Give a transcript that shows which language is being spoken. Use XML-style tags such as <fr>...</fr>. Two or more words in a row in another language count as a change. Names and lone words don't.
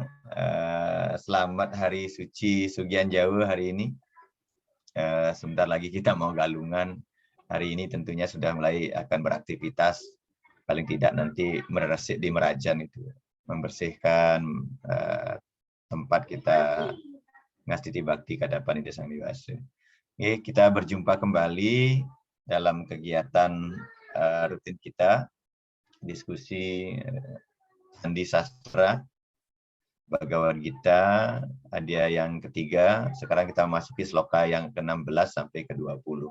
<id>Selamat Hari Suci Sugian Jawa hari ini. Sebentar lagi kita mau galungan. Hari ini tentunya sudah mulai akan beraktivitas. Paling tidak nanti meresik di Merajan itu. Membersihkan tempat kita</id> <ban>ngastiti bakti kadapan Ida Sang Dewasa.</ban> <id>Oke, kita berjumpa kembali dalam kegiatan rutin kita, diskusi Sandi Sastra, Bhagavad Gita, Adhyaya yang ketiga. Sekarang kita masuki sloka yang ke-16 sampai ke-20.</id>